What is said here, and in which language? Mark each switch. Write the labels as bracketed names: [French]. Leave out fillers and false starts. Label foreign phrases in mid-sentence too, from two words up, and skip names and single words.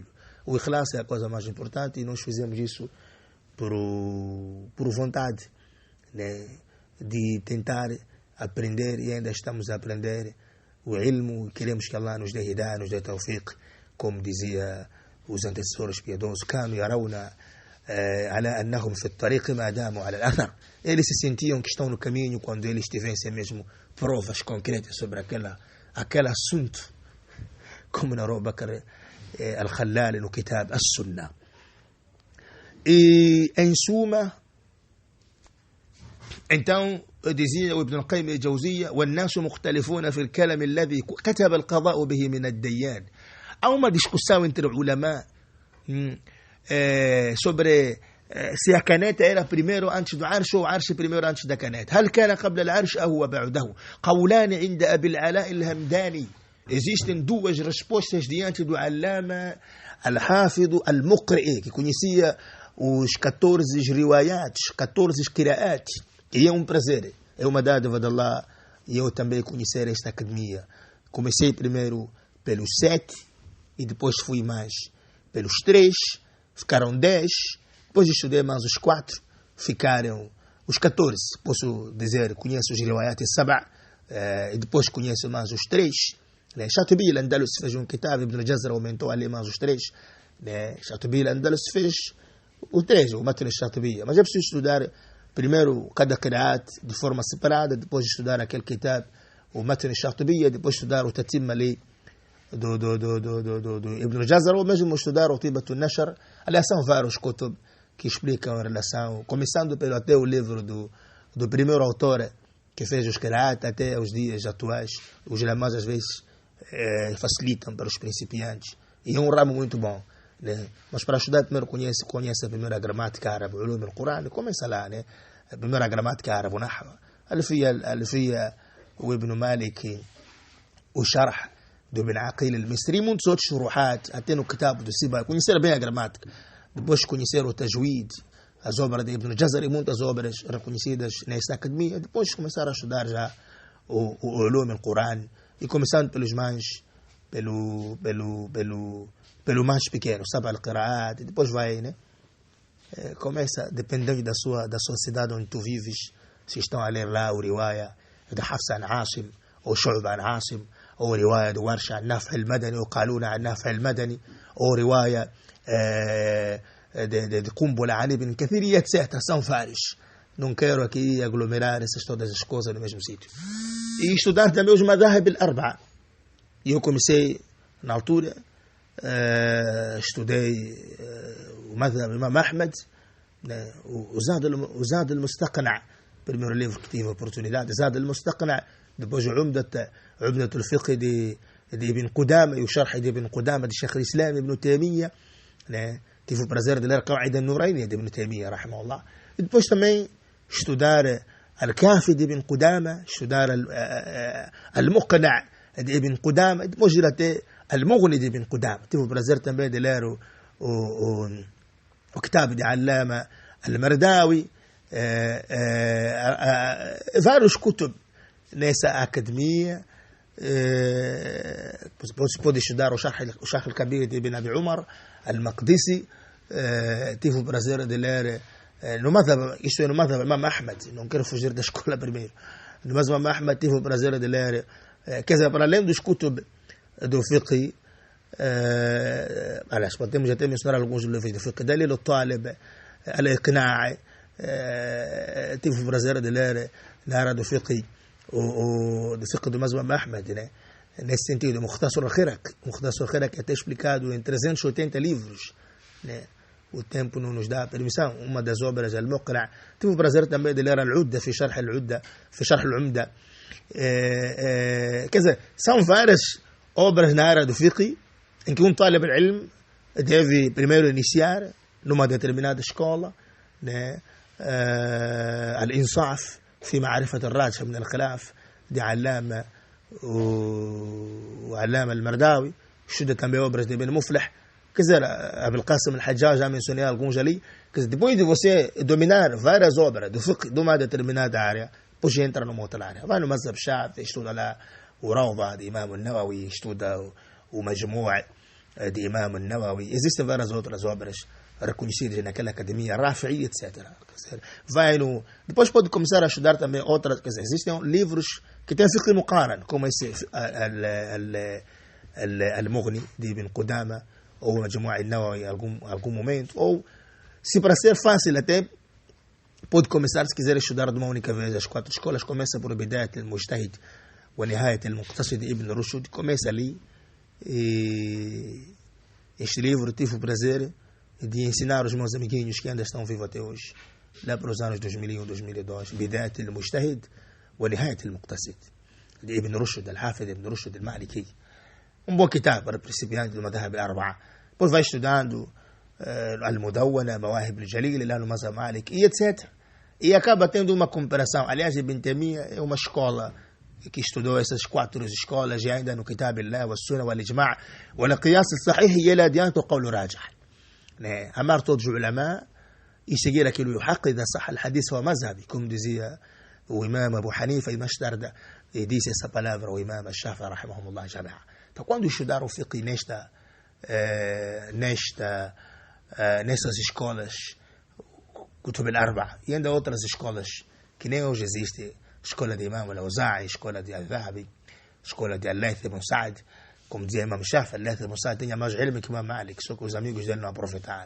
[Portuguese] O ikhlas é a coisa mais importante e nós fizemos isso por vontade, né, de tentar aprender, e ainda estamos a aprender o ilmo, queremos que Allah nos dê hidayah, nos dê tawfiq, como dizia os antecessores piedosos, [Arabic] كانوا يرون على أنهم في الطريق ما داموا على الأثر. [Portuguese] Eles se sentiam que estão no caminho quando eles tivessem mesmo provas concretas sobre aquele assunto, como narrou Bakr al-Khallal no Kitab As-Sunnah. E em suma, então dizia o Ibn al-Qayyim al-Jawziyya: [Arabic] والناس مختلفون في الكلام الذي كتب القضاء به من الديان. [Portuguese] Há uma discussão entre ulama sobre se a caneta era primeiro antes do arsh ou o arsh primeiro antes da caneta. [Arabic] هل كان قبل العرش أو بعده؟ قولان عند أبي العلاء الهمداني. [Portuguese] Existem duas respostas diante do Allama Al-Hafid Al-Muqri, que conhecia os 14 riwayat, 14 qiraat. E é um prazer, é uma dádiva de Allah, e eu também conhecer esta academia. Comecei primeiro pelos 7 e depois fui mais pelos 3, ficaram 10, depois estudei mais os 4, ficaram os 14. Posso dizer, conheço os riwayat Saba, e depois conheço mais os 3. Shatibi al-Andalus fez um kitab, Ibn al-Jazra aumentou ali mais os 3. Shatibi al-Andalus fez o 3, o Matn al-Shatibi. Mas é preciso estudar primeiro cada qiraat de forma separada, depois estudar aquele kitab, o Matn al-Shatibi, depois estudar o Tatim ali do Ibn al-Jazra, ou mesmo estudar o Tibat al-Nashr. Aliás, são vários kutub que explicam a relação, começando pelo até o livro do primeiro autor que fez os qiraat até os dias atuais. Os ulamas às vezes facilitam para os principiantes, e é um ramo muito bom, né? Mas para estudar primeiro conhece a primeira gramática árabe, o [Arabic] علوم القرآن, [Portuguese] começa lá, né? A primeira gramática árabe, o nahwa, alfiya, o Ibn Malik, o sharh do Ibn Aqil al-Misri, muitos outros shuruhat, até no kitab do Siba, conhecer bem a gramática, depois conhecer o tajwid, as obras de Ibn Jazar e muitas obras reconhecidas nesta academia, depois começar a estudar já o [Arabic] علوم القرآن, [Portuguese] e começando pelos mais, pelo mais pequeno, sabe, al-Qiraat, e depois vai, né? Começa, dependendo da sua cidade onde tu vives, se estão a ler lá o riwaya de Hafsa an Asim, ou Shu'ba an Asim, ou riwaya de Warsha an Naf' al-Madani, ou Qaluna an Naf' al-Madani, ou riwaya de Qumbula an Ibn Kathir, e etc. São vários. Não quero aqui aglomerar todas as coisas no mesmo sítio. E estudar também os [Arabic] المذاهب الأربعة. [Portuguese] E eu comecei, na altura, estudei o madhab Imam Ahmed, né, o Zad al-Mustaqna', primeiro livro que tive a oportunidade, Zad al-Mustaqna', depois o Umdat al-Fiqh de Ibn Qudama, e o Sharh de Ibn Qudama, de Sheikh al-Islam Ibn Taymiyyah, né, tive o prazer de ler Qa'ida al-Nurayni de Ibn Taymiyyah, rahimahullah. E depois também estudar Al-Kafi de Ibn Qudama, estudar Al-Muqna' de Ibn Qudama, depois ir até Al-Mughni de Ibn Qudama. Tive o prazer também de ler o Kitab de Allama Al-Mardawi, vários kutub nessa academia. Pode estudar o Sharh al-Kabir de Ibn Abi Umar Al-Maqdisi. Tive o prazer de ler no madhab, isto é no madhab Imam Ahmed, não quero fugir da escola primeiro. No madhab Imam Ahmed tive o prazer de ler, quer dizer, para além dos kutub do fiqh, aliás, podemos até mencionar alguns livros do fiqh, Dalil al-Talib, Al-Iqna', tive o prazer de ler na área do fiqh, do fiqh do madhab Imam Ahmed, né? Nesse sentido, Mukhtasar al-Khiraq é até explicado em 380 livros, né? O tempo não nos dá permissão. Uma das obras, Al-Muqra', tive o prazer também de ler Al-Udda, fi Sharh Al-Umda. Quer dizer, são várias obras na área do fiqh em que um [Arabic] طالب العلم [Portuguese] deve primeiro iniciar numa determinada escola, né? Al-Insaf fi Ma'rifat al-Rajih min al-Khilaf de Allama Al-Mardawi. Estuda também obras de Ibn Muflih. Quer dizer, Abul Qasim al-Hajjaj, já mencionei alguns ali. Quer dizer, depois de você dominar várias obras do fiqh de uma determinada área, depois entra numa outra área. Vai no Mazhab Shafi'i, estuda lá o Rawda de Imam al-Nawawi, estuda o Majmu' de Imam al-Nawawi. Existem várias outras obras reconhecidas naquela academia, Rafi'i, etc. Depois pode começar a estudar também outras. Quer dizer, existem livros que têm [Arabic] فقه مقارن, [Portuguese] como esse Al-Mughni de Ibn Qudama, ou o Majmu' al-Nawawi em algum momento, ou, se para ser fácil até, pode começar, se quiser estudar de uma única vez as 4 escolas, começa por Bidayat al-Mujtahid wa Nihayat al-Muqtasid de Ibn Rushd, começa ali. Este livro tive o prazer de ensinar os meus amiguinhos que ainda estão vivos até hoje, lá para os anos 2001, 2002, Bidayat al-Mujtahid wa Nihayat al-Muqtasid de Ibn Rushd, Al-Hafid Ibn Rushd al-Maliki. Bom kitab para principiantes do [Arabic] مذهب الأربعة. [Portuguese] Depois vai estudando Al-Mudawwana, Mawahib al-Jalil, lá no Mazhab Malik, e etc. E acaba tendo uma comparação. Aliás, Ibn Taymiyyah é uma escola que estudou essas 4 escolas, e ainda no Kitab Allah, [Arabic] وسنة، والإجماع، والقياس الصحيح, [Portuguese] e ele adianta o [Arabic] قول راجح. [Portuguese] Amar todos os ulama e seguir aquilo [Arabic] يحق، إذا صح الحديث و مذهبي, [Portuguese] como dizia o Imam Abu Hanifa, e mais tarde disse essa palavra o Imam Shafi'i, [Arabic] رحمهم الله جميعا. [Portuguese] Então, quando estudar o fiqh nessas escolas, [Arabic] كتب الأربعة, [Portuguese] e ainda outras escolas que nem hoje existem, escola de Imam al-Awza'i, escola de Al-Dhahabi, escola de Al-Layth ibn Sa'd, como dizia Imam Shafi'i, Al-Layth ibn Sa'd tinha mais ilm que Imam Malik, só que os amigos dele não aproveitaram.